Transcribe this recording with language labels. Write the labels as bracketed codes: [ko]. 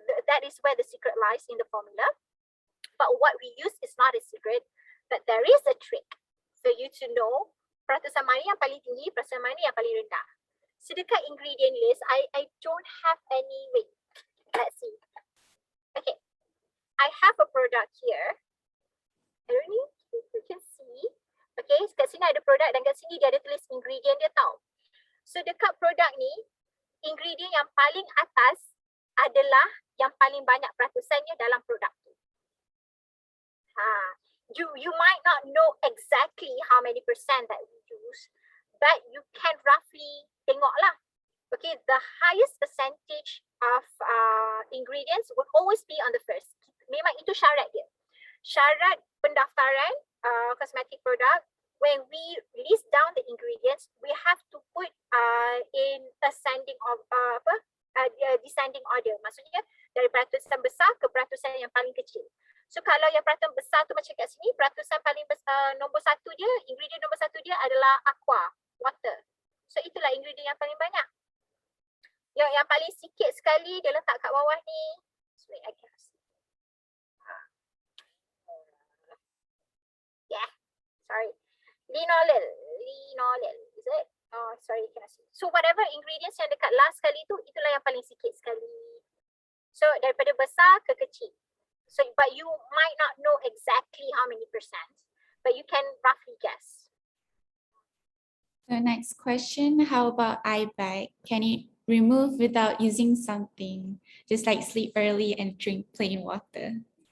[en] That is where the secret lies in the formula. But what we use is not a secret, but there is a trick for you to know peratusan mana yang paling tinggi, peratusan mana yang paling rendah. So dekat ingredient list, I don't have any, wait, let's see. Okay, I have a product here. I don't know if you can see. [ms] Okay, kat sini ada produk dan kat sini dia ada tulis ingredient dia tau. So dekat produk ni, ingredient yang paling atas adalah yang paling banyak peratusannya dalam produk tu. [en] You might not know exactly how many percent that we use, but you can roughly tengok lah. Okay, the highest percentage of ingredients would always be on the first. Memang itu syarat dia. Syarat pendaftaran cosmetic product, when we list down the ingredients, we have to put in ascending of descending order. [ms] Maksudnya dari peratusan besar ke peratusan yang paling kecil. So kalau yang peratusan besar tu macam kat sini, peratusan paling besar, nombor satu dia, ingredient nombor satu dia adalah aqua, water. So itulah ingredient yang paling banyak. Yang paling sikit sekali dia letak kat bawah ni. Wait, I can't see. [en] Yeah, sorry. Linolol, is it? Oh, sorry, cannot see. [ms] So whatever ingredients yang dekat last sekali tu, itulah yang paling sikit sekali. So daripada besar ke kecil. [en] So but you might not know exactly how many percent, but you can roughly guess. So next question, how about eye bag? Can it remove without using something? Just like sleep early and drink plain water.